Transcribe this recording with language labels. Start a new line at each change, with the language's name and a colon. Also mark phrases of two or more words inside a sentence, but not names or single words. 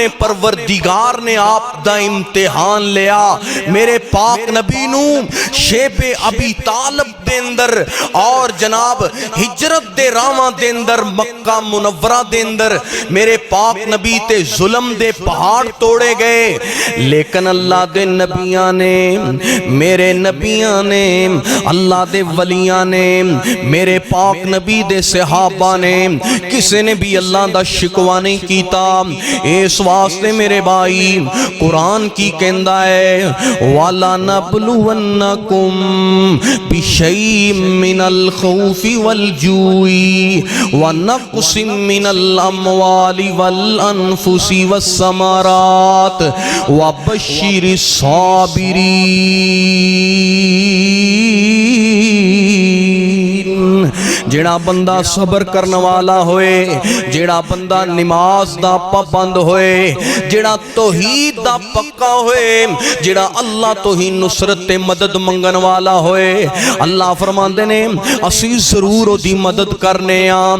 Punjabi: پروردگار نے آپ دا امتحان لیا میرے پاک نبی نو شیب ابی طالب دے اندر اور جناب ہجرت دے راواں دے اندر مکہ منورہ دے اندر میرے پاک نبی تے ظلم دے پہاڑ توڑے گئے لیکن اللہ دے نبیاں نے میرے نبیاں نے اللہ دے ولیاں نے میرے پاک نبی دے صحابہ نے کسی نے بھی اللہ دا شکوہ نہیں کیتا اس واسطے میرے بھائی قرآن کی کہندا ہے
Arabic: وَلَا نَبْلُوَنَّكُمْ بِشَيْءٍ مِّنَ الْخَوْفِ وَالْجُوعِ وَنَقْصٍ مِّنَ الْأَمْوَالِ وَالْأَنفُسِ وَالثَّمَرَاتِ وَبَشِّرِ
Punjabi: الصَّابِرِينَ جڑا بندہ صبر کرنے والا ہوئے جڑا بندہ نماز دا پابند ہوئے جڑا توحید دا پکا ہوئے جڑا اللہ تو ہی نصرت مدد منگن والا ہوئے اللہ فرماندے نے اسی ضرور او دی مدد کرنے آم